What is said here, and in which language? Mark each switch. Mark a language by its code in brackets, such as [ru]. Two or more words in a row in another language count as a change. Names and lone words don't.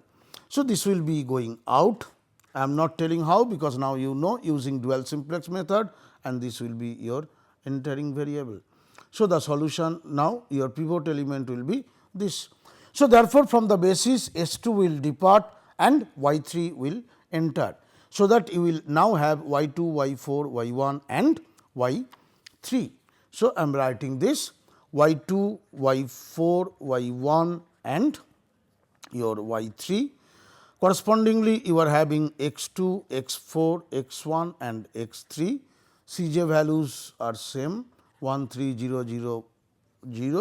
[en] So, this will be going out. I am not telling how, because now you know using dual simplex method, and this will be your entering variable. So, the solution now your pivot element will be this. So, therefore, from the basis S 2 will depart and y 3 will enter. So, that you will now have y 2, y 4, y 1 and y 3. So, I am writing this y 2, y 4, y 1 and your y 3. Correspondingly, you are having x 2, x 4, x 1 and x 3. C j values are same 1 3 0 0 0.